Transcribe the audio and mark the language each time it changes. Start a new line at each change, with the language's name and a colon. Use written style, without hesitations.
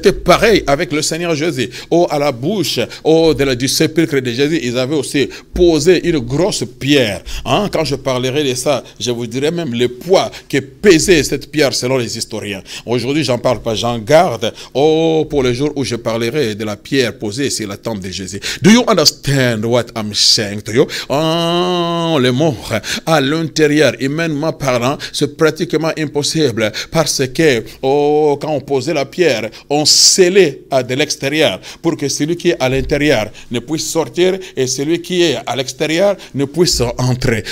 French: C'était pareil avec le Seigneur Jésus. À la bouche du sépulcre de Jésus, ils avaient aussi posé une grosse pierre. Quand je parlerai de ça, je vous dirai même le poids que pesait cette pierre selon les historiens. Aujourd'hui, j'en parle pas, j'en garde pour le jour où je parlerai de la pierre posée sur la tombe de Jésus.
English: Do you understand what I'm saying to you?
French: Les morts à l'intérieur, humainement parlant, c'est pratiquement impossible parce que quand on posait la pierre, on scellait de l'extérieur pour que celui qui est à l'intérieur ne puisse sortir et celui qui est à l'extérieur ne puisse entrer.